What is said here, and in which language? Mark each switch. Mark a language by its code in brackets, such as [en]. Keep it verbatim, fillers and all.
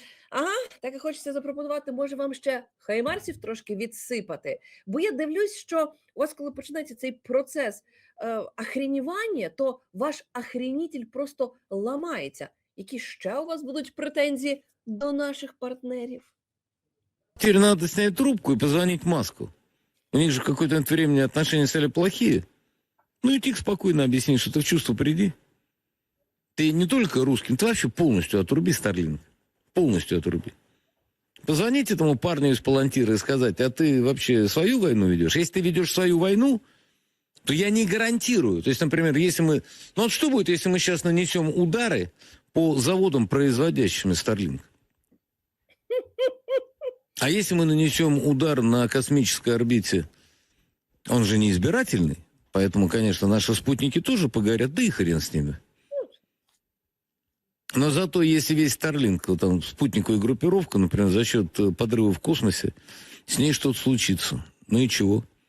[uk] Ага, так і хочеться запропонувати, може, вам ще хаймарсів трошки відсипати. Бо я дивлюсь, що у вас, коли починається цей процес е, охренівання, то ваш охренітель просто ламається. Які ще у вас будуть претензії до наших партнерів? [ru] Теперь надо снять трубку и позвонить Маску. У них же какое-то от времени отношения стали плохие. Ну и тихо спокойно объясни, что ты в чувство приди. Ты не только русским, ты вообще полностью отруби Starlink. Полностью отруби. Позвонить этому парню из Палантира и сказать, а ты вообще свою войну ведешь? Если ты ведешь свою войну, то я не гарантирую. То есть, например, если мы... Ну вот что будет, если мы сейчас нанесем удары по заводам, производящим Starlink? А если мы нанесем удар на космической орбите, он же не избирательный, поэтому, конечно, наши спутники тоже погорят, да и хрен с ними. Но зато, если весь Starlink, вот там спутниковая группировка, например, за счет подрыва в космосе, с ней что-то случится. Ну и чего?